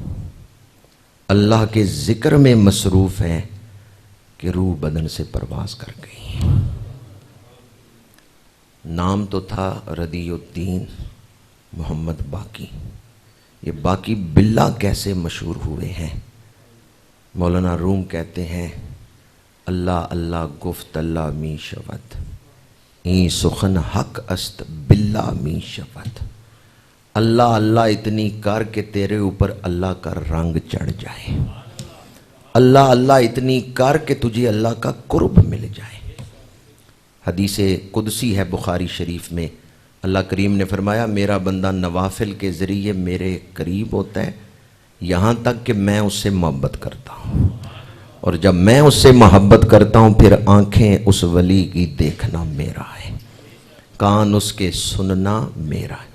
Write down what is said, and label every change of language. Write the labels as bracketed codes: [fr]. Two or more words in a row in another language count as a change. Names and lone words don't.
[ur] اللہ کے ذکر میں مصروف ہیں کہ روح بدن سے پرواز کر گئی. نام تو تھا ردی الدین محمد باقی. یہ باقی باللہ کیسے مشہور ہوئے ہیں؟ مولانا روم کہتے ہیں [fa] اللہ اللہ گفت اللہ می شود، این سخن حق است باللہ می شود. [ur] اللہ اللہ اتنی کر کہ تیرے اوپر اللہ کا رنگ چڑھ جائے، اللہ اللہ اتنی کر کہ تجھے اللہ کا قرب مل جائے. حدیث قدسی ہے بخاری شریف میں، اللہ کریم نے فرمایا میرا بندہ نوافل کے ذریعے میرے قریب ہوتا ہے یہاں تک کہ میں اس سے محبت کرتا ہوں، اور جب میں اس سے محبت کرتا ہوں پھر آنکھیں اس ولی کی دیکھنا میرا ہے، کان اس کے سننا میرا ہے.